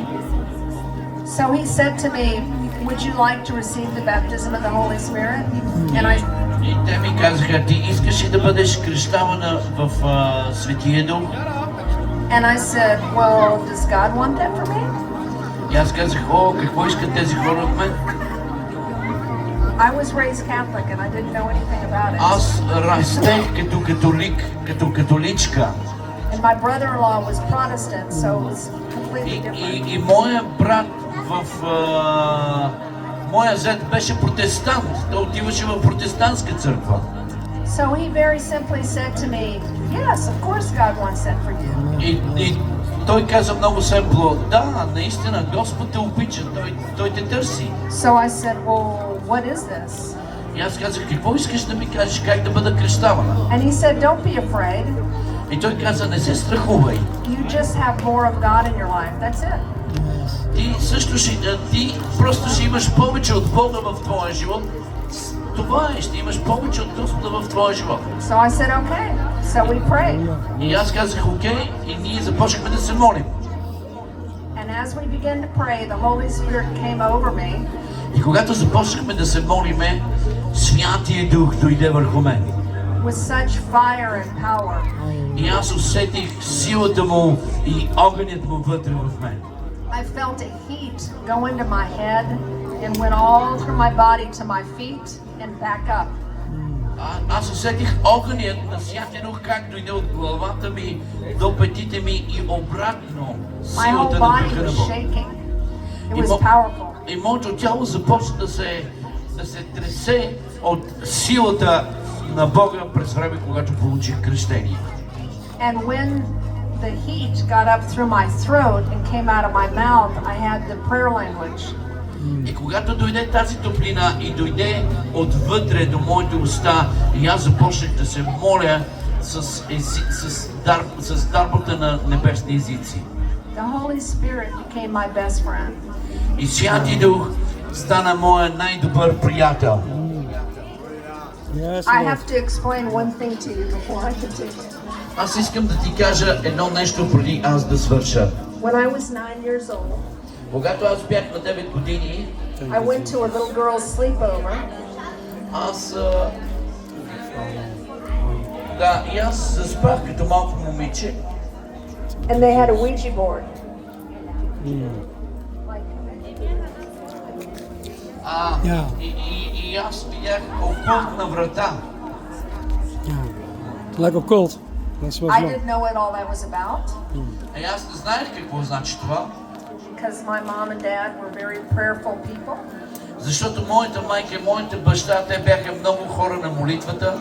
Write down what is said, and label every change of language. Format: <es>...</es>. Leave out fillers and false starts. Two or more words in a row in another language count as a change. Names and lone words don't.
<en>so he said to me, "Would you like to receive the baptism of the Holy Spirit?" And</en> <bg>и те ми казаха, ти искаш ли да бъдеш кръщавана в Светия Дух?</bg> <en>I said, "Well, does God want that for me?"</en> <bg>И аз казах, какво искат тези хора от мен?</bg> <en>I was raised Catholic and I didn't know anything about it.</en> <bg>Аз растех като католик, като католичка.</bg> <en>And my brother-in-law was Protestant, so it was completely different.</en> <bg>И моя брат моя зет беше протестант. Той отиваше в протестантска църква.</bg> <en>So he very simply said to me, "Yes, of course God wants that for you."</en> <bg>И той каза много семпло, да, наистина, Господ те обича, той те търси.</bg> <en>So I said, "Well, what is this?"</en> <bg>И аз казах, какво искаш да ми кажеш, как да бъда кръщавана?</bg> <en>And he said, "Don't be afraid.</en> <bg>И той каза, не се страхувай.</bg> <en>You just have more of God in your life. That's it."</en> <bg>Ти просто ще имаш повече от Бога в твоя живот. Това е, ще имаш повече от Господа в твоя живот.</bg> <en>So I said, "Okay." So we prayed.</en> <bg>И аз казах, окей, и ние започнахме да се молим.</bg> <en>And as we began to pray, the Holy Spirit came over me.</en> <bg>И когато започнахме да се молиме, Святия Дух дойде върху мен.</bg> <en>With such fire and power.</en> <bg>И аз усетих силата му и огънят му вътре в мен.</bg> <en>I felt a heat go into my head and went all through my body to my feet and back up.</en> <bg>Аз усетих огънят на Святия Дух как дойде от главата ми до петите ми и обратно</bg> <en>My whole</en> <bg>силата на</bg> <en>body</en> <bg>Духа на</bg> <en>was</en> <bg>Бога.</bg> <en>shaking. It was powerful.</en> <bg>И моето тяло започна да се тресе от силата на Бога през време, когато получих кръщение.</bg> <en>And when the heat got up through my throat and came out of my mouth, I had the prayer language.</en> <bg>И когато дойде тази топлина и дойде отвътре до моите уста, и аз започнах да се моля с дарбата на небесни езици.</bg> <en>The Holy Spirit became my best friend.</en> <bg>И Святия Дух стана моя най-добър приятел.</bg> <en>Yes, I Lord. have to explain one thing to you before I continue.</en> <bg>Аз искам да ти кажа едно нещо преди аз да свърша.</bg> <en>When I was 9 years old,</en> <bg>Когато аз бях на 9 години,</bg> <en>I went to a little girl's sleepover,</en> <bg>аз... Да, и аз заспах като малко момиче.</bg> <en>and they had a Ouija board. Yeah.</en> <bg>И аз видях окултна врата.</bg> <en>Yeah. Like a cult. That's what I it's didn't know what all that was about</en> <bg>И аз не знаех какво значи това,</bg> <en>because my mom and dad were very prayerful people.</en> <bg>защото моята майка и моята баща, те бяха много хора на молитвата,</bg>